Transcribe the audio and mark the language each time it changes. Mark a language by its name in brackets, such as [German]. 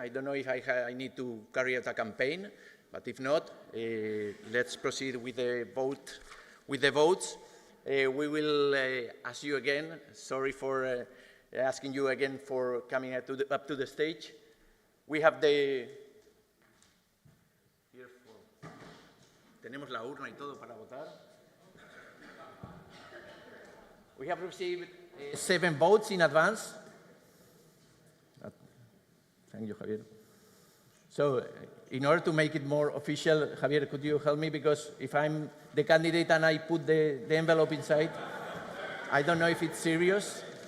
[English] I don't know if I need to carry out a campaign, but if not, let's proceed with the vote. With the votes, we will ask you again. Sorry for asking you again for coming up to the stage. We have the. [Spanish] Tenemos la urna y todo para votar. [English] We have received 7 votes in advance. Thank you, Javier. So, in order to make it more official, Javier, could you help me? Because if I'm the candidate and I put the envelope inside, I don't know if it's serious.